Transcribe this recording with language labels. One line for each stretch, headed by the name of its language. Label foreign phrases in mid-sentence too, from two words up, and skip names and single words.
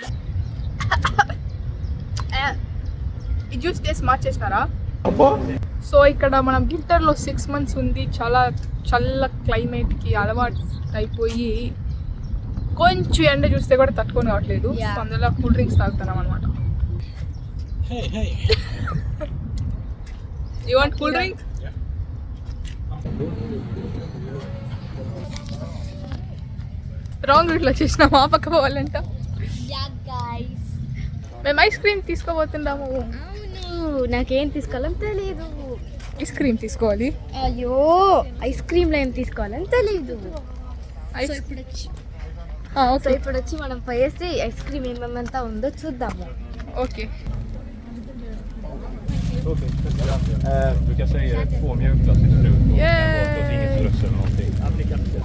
Telugu: ఈ
English: juice taste
Telugu: మార్చేసినారా? సో ఇక్కడ మనం వింటర్లో
English: 6 months
Telugu: ఉంది. చాలా చల్ల క్లైమేట్కి అలవాటు అయిపోయి కొంచెం ఎండ చూస్తే కూడా తట్టుకొని కావట్లేదు. సో అందులో
English: cool drinks
Telugu: తాగుతున్నాం అనమాట.
English: You want cool drink? wrong route
Telugu: చేసినాము. ఆ పక్క పోవాలంట. మేము
English: ice cream
Telugu: తీసుకోబోతున్నాము. నాకేం తీసుకోవాలని తెలియదు.
English: ice cream
Telugu: తీసుకోవాలి. అయ్యో,
English: ice cream
Telugu: ఏం తీసుకోవాలని తెలియదు. ఇప్పుడు వచ్చి మనం పోయేసి
English: ice cream
Telugu: ఏమేమంతా ఉందో చూద్దాము. ఓకే. Okay.
Swedish: Du kan säga 2 mjukglass i frukt och inget strössel eller någonting.